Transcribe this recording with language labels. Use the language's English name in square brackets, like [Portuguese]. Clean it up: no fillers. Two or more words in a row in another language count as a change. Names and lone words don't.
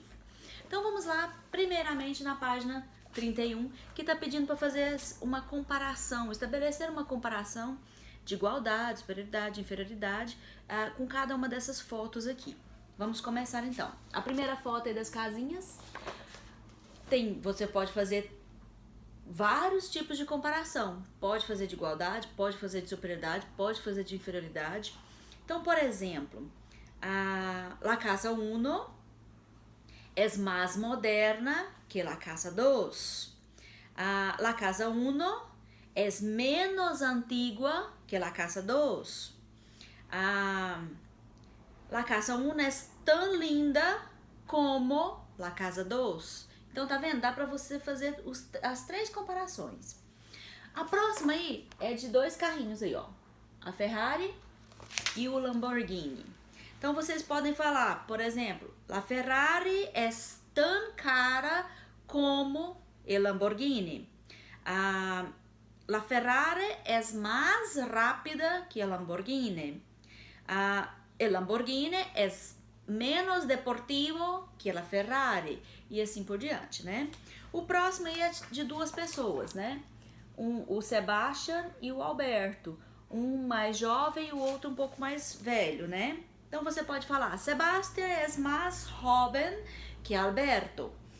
[Portuguese] Então vamos lá, primeiramente na página 31, que está pedindo para fazer uma comparação, estabelecer uma comparação de igualdade, superioridade, inferioridade, com cada uma dessas fotos aqui. Vamos começar então. A primeira foto aí das casinhas, você pode fazer vários tipos de comparação. Pode fazer de igualdade, pode fazer de superioridade, pode fazer de inferioridade. Então, por exemplo, [Spanish] la casa 1 es más moderna que la casa 2. La casa 1 es menos antigua que la casa 2. La casa 1 es tan linda como la casa 2. [Portuguese] Então, tá vendo? Dá pra você fazer as três comparações. A próxima aí é de dois carrinhos aí, ó. A Ferrari e o Lamborghini. Então, vocês podem falar, por exemplo, [Spanish] la Ferrari es tan cara como el Lamborghini. La Ferrari es más rápida que el Lamborghini. El Lamborghini es menos deportivo que a Ferrari, [Portuguese] e assim por diante, né? O próximo aí é de duas pessoas, né? O Sebastian e o Alberto, um mais jovem e o outro um pouco mais velho, né? Então você pode falar, Sebastian é mais joven que Alberto.